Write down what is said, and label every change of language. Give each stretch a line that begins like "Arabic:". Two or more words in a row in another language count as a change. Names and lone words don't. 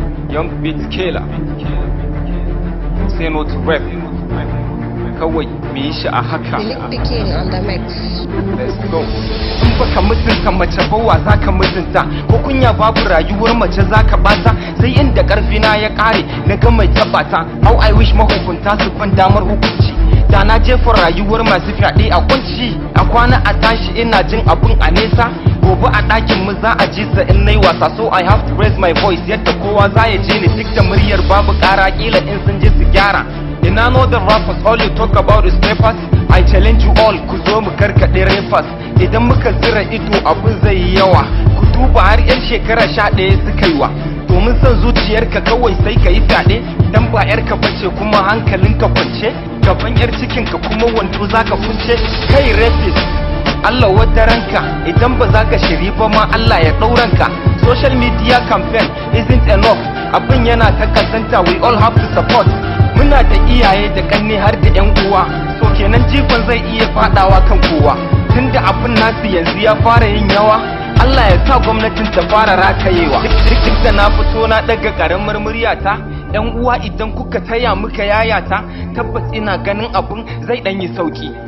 English: Young Beat Killer. Say no to rap.
Hausa: Kawai. Mu yi shi a haka.
English: Philip Pikin on the mix. Let's go.
Hausa: In baka mutunta mace ba, wa za ka mutunta? Ko kunya babu, rayuwar mace za ka bata? Sai inda ƙarfi na ya ƙare, na ga mai taɓa ta.
English: How I wish
Hausa: mahukunta su ban damar hukunci. Da na jefa rayuwar masu fyaɗe a kunci. A kwana a tashi ina jin abun a nesa. Gobe a ɗakin mu za a ji sa in nai wasa.
English: So I have to raise my voice
Hausa: yadda kowa za ya ji ni. Duk da muryar babu ƙara, ƙila in sun ji su gyara.
English: In another rappers, all you talk about is papers. I challenge you all,
Hausa: ku zo mu karkaɗe rappers. Idan muka zira ido, abin zai yi yawa. Ku duba har yan shekara sha ɗaya suka yi wa. Domin son zuciyarka kawai sai ka yi fyaɗe. Dan ba ƴarka bace kuma hankalinka kwance. Gaban ƴar cikinka kuma wando za ka kunce. Kai rapist, Allah wadaranka. Idan ba za ka shiri ba ma, Allah ya ɗauranka.
English: Social media campaign. isn't enough.
Hausa: Abin yana ta kazanta,
English: we all have to support.
Hausa: Muna da iyaye da kanne har da yan uwa. So kenan jifan zai iya fadawa kan kowa. Tunda abin nasu yanzu ya fara yin yawa, Allah ya sa gwamnatin ta fara ratayewa. Duk, duk, duk da na fito na daga karamar muryata, yan uwa idan kuka taya muka yayata, tabbas ina ganin abin zai dan yi sauki.